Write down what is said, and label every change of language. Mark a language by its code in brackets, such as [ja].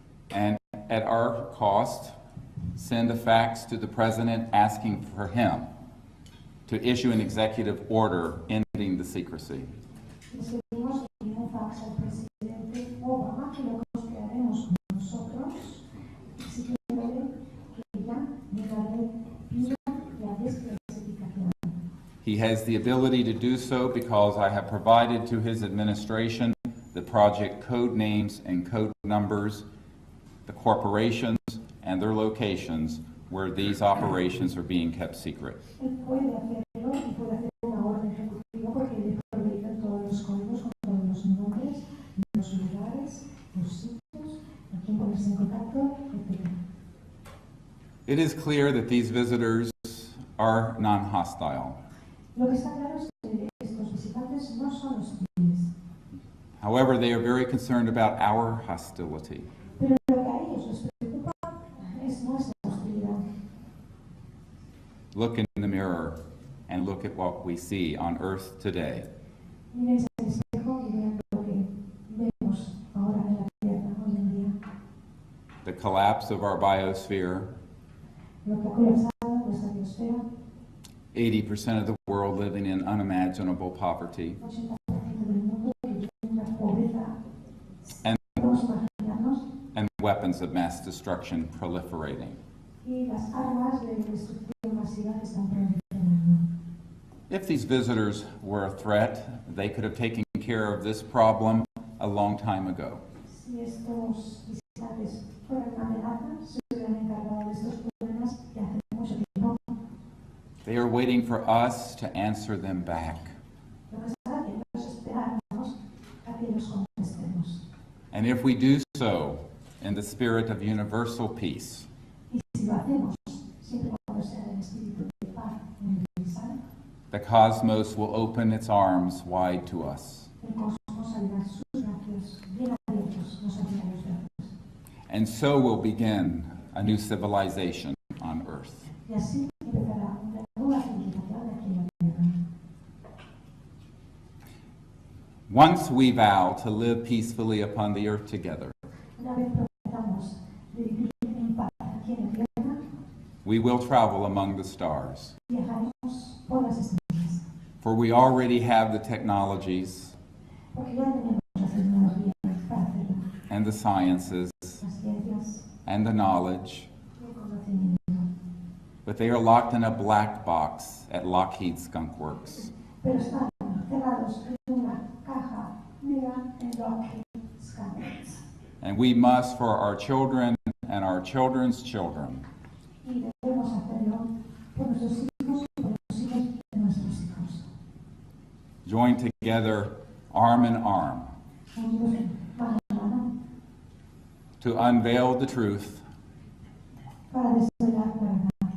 [en] and at our cost, send a fax to the President asking for him to issue an executive order ending the secrecy. [es] Les pedimos que envíen un fax al presidente Obama, que lo costearemos con nosotros, exigiéndole que ya de una vez pida la desclasificación. [en] He has the ability to do so because I have provided to his administration the project code names and code numbers, the corporations and their locations where these operations are being kept secret. [es] Él puede hacerlo y puede hacer una orden ejecutiva porque le he proveído todos los códigos con todos los nombres, los lugares, los sitios, a quién ponerse en contacto, etc. [en] It is clear that these visitors are non-hostile. [es] Lo que está claro es que estos visitantes no son hostiles, [en] However, they are very concerned about our hostility. [es] pero lo que a ellos les preocupa es nuestra hostilidad. [en] Look in the mirror and look at what we see on Earth today. [es] Mírense al espejo y vean lo que vemos ahora en la Tierra hoy en día. [en] The collapse of our biosphere, [es] Lo que ha colapsado nuestra biosfera, [en] 80% of the world living in unimaginable poverty, [es] 80% del mundo vive en una pobreza. [en] And- [es] Podemos imaginarnos, [en] and weapons of mass destruction proliferating. [es] y las armas de destrucción masiva que están proliferando. [en] If these visitors were a threat, they could have taken care of this problem a long time ago. [es] Si estos visitantes fueran una amenaza, se hubieran encargado de estos problemas ya hace mucho tiempo. [en] They are waiting for us to answer them back. [es] Lo que están haciendo es esperarnos a que los contestemos. [en] And if we do so in the spirit of universal peace, [es] Y si lo hacemos, siempre cuando sea en el espíritu de paz universal, [en] the cosmos will open its arms wide to us. [es] el cosmos abrirá sus brazos bien abiertos, nos abrirá los brazos. [en] And so will begin a new civilization on Earth. [es] Y así empezará una nueva civilización aquí en la Tierra. [en] Once we vow to live peacefully upon the earth together, [es] una vez prometamos de vivir en paz aquí en la tierra, [en] we will travel among the stars. [es] viajaremos por las estrellas. [en] For we already have the technologies [es] Porque ya tenemos las tecnologías para hacerlo, [en] and the sciences [es] las ciencias [en] and the knowledge, [es] y el conocimiento. [en] but they are locked in a black box at Lockheed Skunk Works. [es] Pero están cerrados en una caja negra en Lockheed Skunk Works. [en] And we must, for our children and our children's children, [es] Y debemos hacerlo por nuestros hijos y por los hijos de nuestros hijos. [en] join together arm in arm [es] Unidos mano a mano [en] to unveil the truth [es] para desvelar la verdad